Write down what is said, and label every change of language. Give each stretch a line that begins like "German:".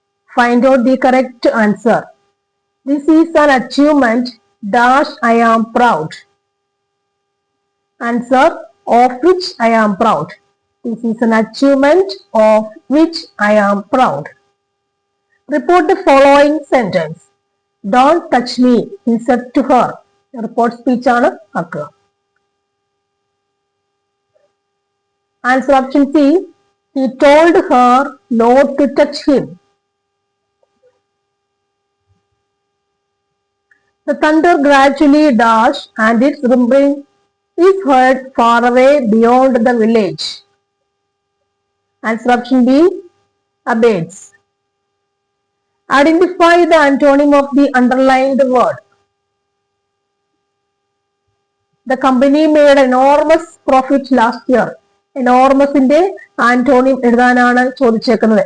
English: Find out the correct answer. This is an achievement dash I am proud. Answer of which I am proud. This is an achievement of which I am proud. Report the following sentence. Don't touch me, he said to her.
Malayalam: Report speech ആണ് ആക്കുക.
English: Answer option C. He told her not to touch him. The thunder gradually dashed and its rumbling is heard far away beyond the village. Answer option B. Abates. Identify the antonym of the underlined word. The company made enormous profit last year.
Malayalam: എനോർമസിന്റെ antonym എഴുതാനാണ് ചോദിച്ചേക്കുന്നത്.